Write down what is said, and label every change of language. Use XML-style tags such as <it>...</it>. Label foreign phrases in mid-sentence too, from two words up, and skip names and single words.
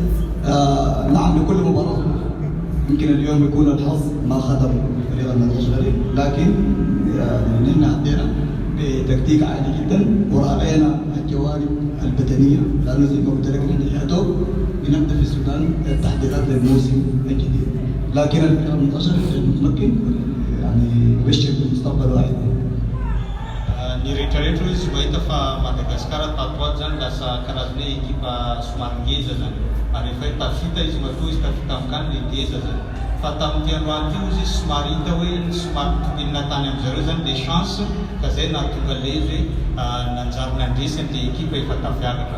<ar>نعم لكل مباراة يمكن اليوم يكون الحظ ما خدم فريق النادي الأصغري، لكن نحن عدينا بتكتيك عالي جدا وراعينا الجوانب البدنيه، لانه زي ما قلت لك نحن يا دوب بنبدا في السودان التحضيرات للموسم الجديد، لكن الفريق المنتشر متمكن يعني يبشر بالمستقبل واحد.</ar> <mg>Ny rehetrarehetra izy mahita fa Madagasikara tatoato zany lasa karazana ekipa somary ngeza zany, ary rehefa tafita izy matoa izy tafita amin'kany le ngeza zany. Fa tamin'ity androany ity izy somary hita hoe somary tombinina tany amin'izareo zany le chance ka zay nahatonga le izy hoe nanjary nandresy an'le ekipa efa tafiakatra.</mg>